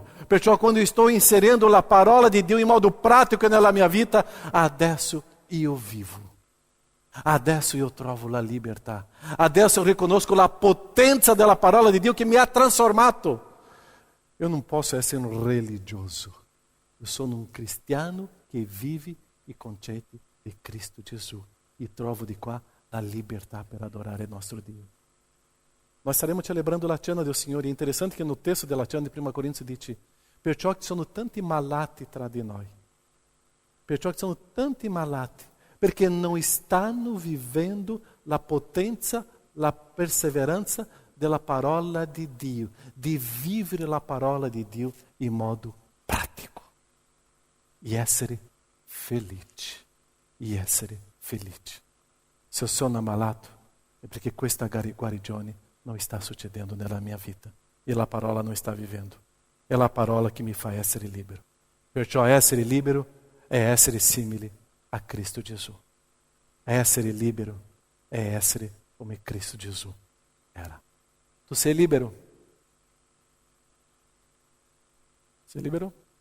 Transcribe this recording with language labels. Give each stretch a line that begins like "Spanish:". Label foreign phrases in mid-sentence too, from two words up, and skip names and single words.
Italian: Perciò quando io sto inserendo la parola di Dio in modo pratico nella mia vita, adesso io vivo. Adesso io trovo la libertà. Adesso
Portuguese: eu
Italian: riconosco la potenza della parola di Dio che mi ha trasformato. Io non posso essere un religioso.
Portuguese: Eu sou um cristiano
Italian: che vive i concetti di Cristo Gesù e trovo di qua la libertà per adorare il nostro Dio. Nós staremo celebrando la cena del Signore. È interessante che nel testo della cena di 1 Corinzi dice: perciò ci sono tanti malati tra di noi. Perciò ci sono tanti malati, perché non stanno vivendo la potenza, la perseveranza della parola di Dio, di vivere la parola di Dio in modo pratico. E essere felice. E essere felice. Se eu sono ammalato, è perché questa guarigione
Portuguese: não está
Italian: succedendo nella mia vita e la parola non sta vivendo. È la parola che mi fa essere libero. Perciò essere libero è essere simile a Cristo Gesù. Essere libero è essere come Cristo Gesù era. Tu sei libero? Sei libero?